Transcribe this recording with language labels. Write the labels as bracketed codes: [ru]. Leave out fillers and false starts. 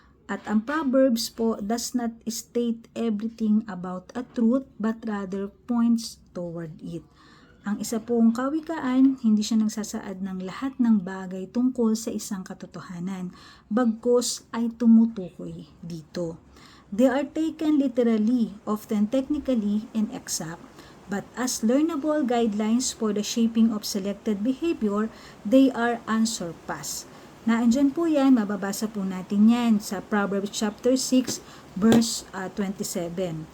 [tl] At ang [en] Proverbs po does not state everything about a truth but rather points toward it. [tl] Ang isa pong kawikaan, hindi siya nagsasaad ng lahat ng bagay tungkol sa isang katotohanan, bagkus ay tumutukoy dito. [en] They are taken literally, often technically and exact, but as learnable guidelines for the shaping of selected behavior, they are unsurpassed. [tl] Naandyan po yan, mababasa po natin yan sa Proverbs chapter 6 verse 27.